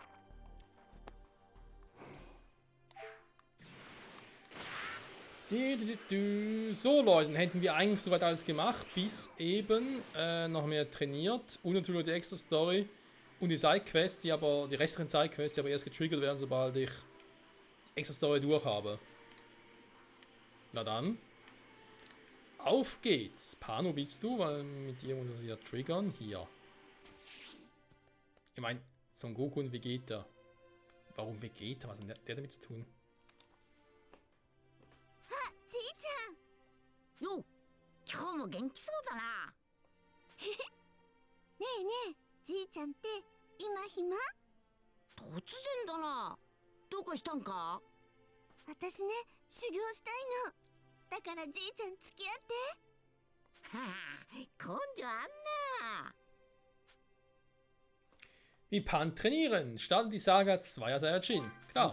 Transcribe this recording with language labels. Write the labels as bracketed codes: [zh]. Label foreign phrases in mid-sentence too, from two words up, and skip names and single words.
[de] So, Leute, hätten wir eigentlich soweit alles gemacht, bis eben noch mehr trainiert und natürlich die extra Story und die Sidequests, die restlichen Sidequests, die aber erst getriggert werden, sobald ich die extra Story durch habe. Na dann, auf geht's. Pano bist du, weil mit dir muss ich ja triggern. Hier. Ich meine, Son Goku und Vegeta. Warum Vegeta? Was hat der damit zu tun? [ja] じいちゃん。よ、今日も元気そうだな。ねえねえ、じいちゃんって今暇？突然だな。どうかしたんか？私ね、修行したいの。だからじいちゃん付き合って。はあ、根性あんな。 [de] Wie Pan trainieren. Starten die Saga 2er Saiyajin. Klar.